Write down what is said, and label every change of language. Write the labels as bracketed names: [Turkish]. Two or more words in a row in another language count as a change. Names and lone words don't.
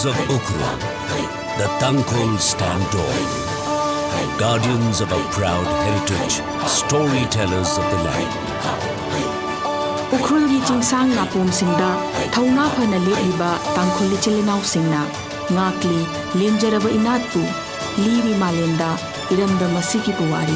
[English] of Ukhrul, the Tangkhul stand tall, guardians of our proud heritage, storytellers of the land. [Manipuri] Ukhrul gi chingsang na pomsingda thauna phana leiba Tangkhul chilinau singna ngakli lemjaraba inatpu liri malenda iramda masiki puwari